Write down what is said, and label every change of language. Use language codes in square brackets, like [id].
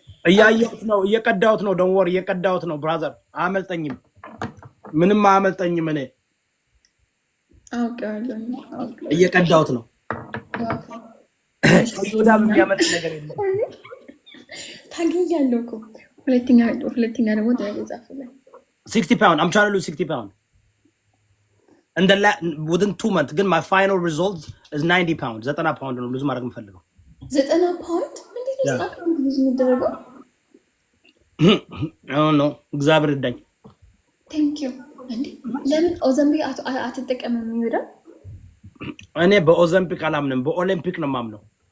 [am] እያየሁት ነው እየቀዳሁት ነው [en] don't worry [am] እየቀዳሁት ነው brother አያመልጠኝም ምንም አያመልጠኝም እኔ አውቃለሁ እየቀዳሁት ነው ወዳም የሚያመጥ ነገር የለም ታገኛለሁ እኮ ሁለተኛ ደግሞ ጻፈልኝ [en] 60 pound I'm trying to lose 60 pound and within 2 months [am] ግን [en] my final result is 90 pounds 90 pound [am] ነው ብዙ ማድረግ የምፈልገው 90 pound ምንድነው 90 pound ብዙ የሚደረገው no እግዚአብሔር ይርዳኝ [en] thank you [am] እንዴ ለምን ኦዘምፒክ አትጠቀምም ይወዳል እኔ በኦዘምፒክ አላምንም በኦሊምፒክ ነው የማምነው